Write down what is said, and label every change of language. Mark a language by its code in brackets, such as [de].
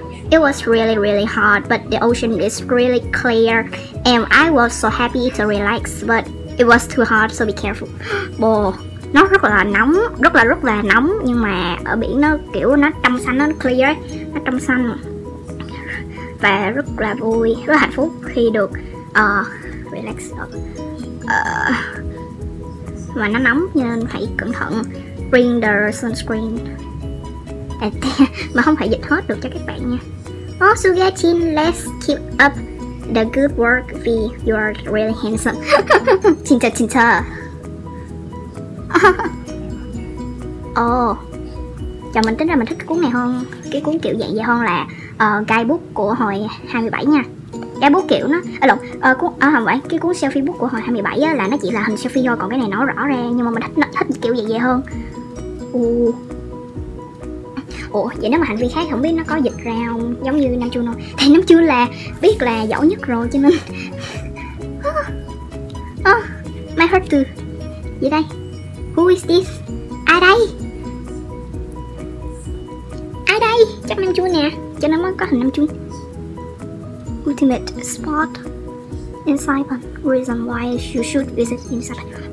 [en] It was really hard, but the ocean is really clear, and I was so happy to relax, but it was too hard, so be careful. [vi] Bồ, nó rất là nóng, rất là nóng, nhưng mà ở biển nó kiểu nó trong xanh, nó clear ấy, nó trong xanh và rất là vui, rất là hạnh phúc khi được relax. Mà nó nóng nên phải cẩn thận. [en] Bring the sunscreen. [vi] Mà không phải dịch hết được cho các bạn nha. [en] Sugatin, let's keep up the good work vì you are really handsome. Chinta. [vi] Chồng mình tính ra mình thích cái cuốn này hơn, cái cuốn kiểu dạng vậy hơn là guidebook của hồi 27 nha. Guidebook kiểu nó không phải, cái cuốn selfie book của hồi 27 á, là nó chỉ là hình selfie thôi, còn cái này nó rõ ra, nhưng mà mình thích kiểu vậy hơn. Vậy nếu mà hành vi khác không biết nó có dịch ra không, giống như Nam Chun không? Thì Nam Chun là biết là giỏi nhất rồi cho nên. [en] My heart too. [vi] Gì đây? [en] Who is this? [vi] Ai đây? Chắc Nam Chun nè, cho nên mới có hình Nam Chun. [en] Ultimate spot in Saipan. Reason why you should visit in Saipan.